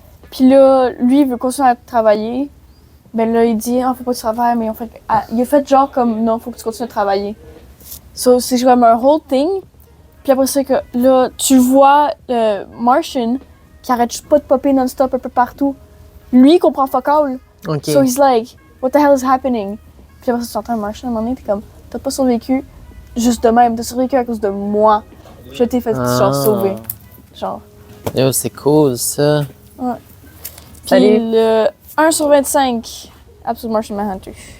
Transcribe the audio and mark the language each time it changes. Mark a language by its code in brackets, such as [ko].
[fr] Puis là, lui, il veut continuer à travailler. Ben là, il dit, ah, faut pas que tu travailles, mais en fait, il a fait genre comme, non, faut que tu continues à travailler. So, c'est comme un [en] whole thing. [fr] Puis après ça, que là, tu vois le Martian qui arrête juste pas de popper non-stop un peu partout. Lui, il comprend [en] fuck all. OK. So he's like, what the hell is happening? [fr] Puis après ça, tu entends un Martian à un moment donné, t'es comme, t'as pas survécu juste de même, t'as survécu à cause de moi. Je t'ai fait genre sauver. Genre. Yo, c'est cool, ça. Ouais. Puis Salut. le 1 sur 25, Absolute Martian Manhunter.